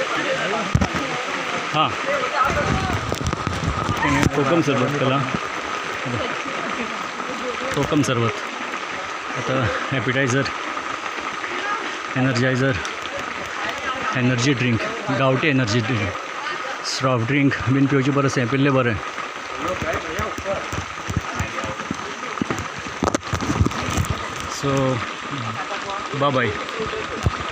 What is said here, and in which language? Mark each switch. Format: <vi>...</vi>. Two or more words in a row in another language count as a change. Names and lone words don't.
<kok>हां कोकम सरबत त्याला कोकम सरबत, आता</kok> <en>appetizer, energizer, energy drink,</en> <kok>गावठी</kok> <en>energy drink, soft drink</en> <kok>बीन पिवचे बरें आसा, हें पिल्लें बरें.</kok> <en>so bye.</en>